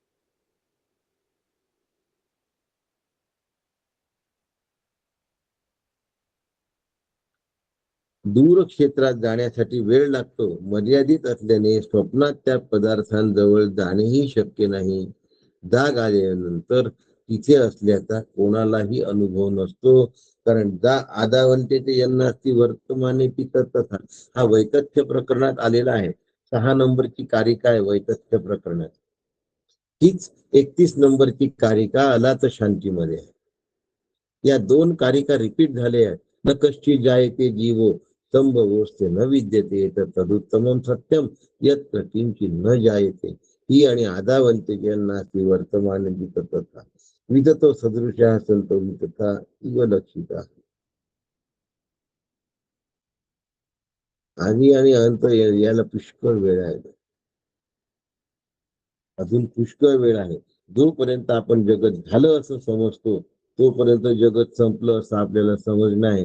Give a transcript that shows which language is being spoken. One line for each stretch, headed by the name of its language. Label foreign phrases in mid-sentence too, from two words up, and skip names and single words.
Marathi: दूर क्षेत्रात जाण्यासाठी वेळ लागतो. मर्यादित असल्याने स्वप्नात त्या पदार्थांजवळ जाणेही शक्य नाही. जाग आल्यानंतर तिथे असल्याचा कोणालाही अनुभव नसतो, कारण
Sanskrit: आदावंते ते यन्नास्ति वर्तमाने तथा.
Marathi: हा वैतथ्य प्रकरणात आलेला आहे. 6 नंबरची कारिका आहे वैतथ्य प्रकरणात. हीच 31 नंबरची कारिका अलात शांतीमध्ये आहे. या 2 कारिका रिपीट झाल्या आहेत.
Sanskrit: न कश्चित जायते जीवो संभवोस्ते न विद्यते तदुत्तमं सत्यम यत् किंचित न जायते.
Marathi: ही आणि
Sanskrit: आदावंते यन्नास्ति वर्तमाने तथा विदतो सदृशः संतो तथा इव लक्षिता.
Marathi: आधी आणि अंत याला पुष्कळ वेळ आहे, अजून पुष्कळ वेळ आहे. जोपर्यंत आपण जगत झालं असं समजतो तोपर्यंत जगत संपलं असं आपल्याला समजणं आहे.